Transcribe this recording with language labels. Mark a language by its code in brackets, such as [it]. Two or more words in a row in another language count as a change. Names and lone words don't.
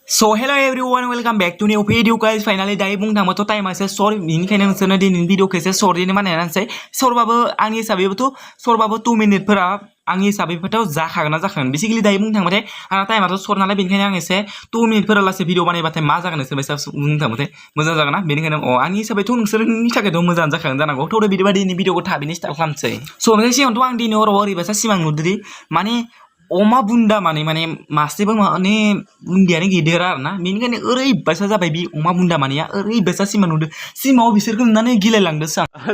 [en] So hello everyone, welcome back to new video guys. [brx] Finally दायो बुंनो थाङोबाथ' टाइमा एसे सर्ट बेनिखायनो नोंसोरनो दिनैनि भिडिअखौ एसे सर्टैनो बानायनानैसै सर्टबाबो आंनि हिसाबैबोथ' सर्टबाबो 2 मिनिटफोरा आंनि हिसाबैबोथ' जाखागोन ना जाखागोन बेसिकलि दायो बुंनो थांबाथाय आंना टाइमाथ' सर्ट नालाय बेनिखायनो आं एसे 2 मिनिटफोरा लासै भिडिअ बानायबाथाय मा जागोन नोंसोर बायसा बुंनो थांबाथाय मोजां जागोन ना बेनिखायनो आंनि हिसाबैथ' नोंसोरनि थाखायथ' मोजां जाखागोन जानांगौ थ' बिदिबा दिनैनि भिडिअखौ थाबैनो स्टार्ट खालामसै स' ओमफ्राय सिगांथ' आं दिनै हराव ओरैबायसा सिमां नुदोंदि माने अमा बुन्दा माने मासेबो माने बुन्दियानो गिदिर आरो ना बेनिखायनो ओरैबायसा जाबाय बि अमा बुन्दा मानेया ओरैबायसा सिमां नुदों सिमाङाव बिसोरखौ नुनानै गिलायलांदोंसो आं